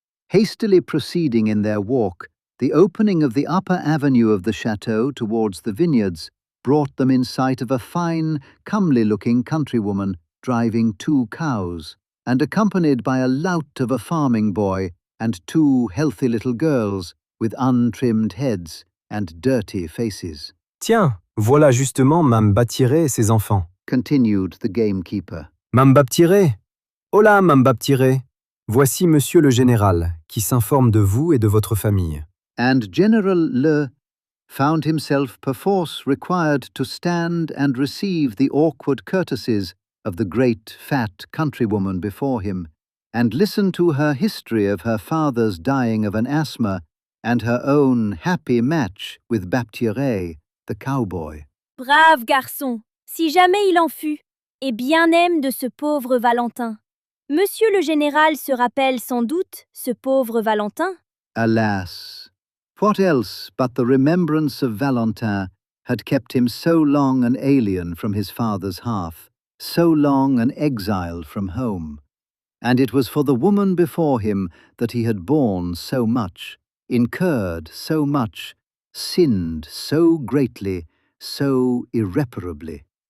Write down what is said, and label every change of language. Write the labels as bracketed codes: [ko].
[en] Hastily proceeding in their walk, the opening of the upper avenue of the chateau towards the vineyards brought them in sight of a fine, comely-looking countrywoman driving 2 cows, and accompanied by a lout of a farming boy and 2 healthy little girls with untrimmed heads and dirty faces. [fr] "Tiens, voilà justement Mame Baptiste et ses enfants," [en] continued the gamekeeper. [fr] "Mame Baptiste! Hola, Mame Baptiste! Voici Monsieur le Général, qui s'informe de vous et de votre famille." [en] And General Le found himself perforce required to stand and receive the awkward courtesies of the great fat countrywoman before him, and listen to her history of her father's dying of an asthma and her own happy match with Baptiste, the cowboy. [fr] Brave garçon, si jamais il en fut, et bien aime de ce pauvre Valentin. Monsieur le Général se rappelle sans doute ce pauvre Valentin? [en] Alas, what else but the remembrance of Valentin had kept him so long an alien from his father's hearth, so long an exile from home? And it was for the woman before him that he had borne so much, incurred so much, sinned so greatly, so irreparably.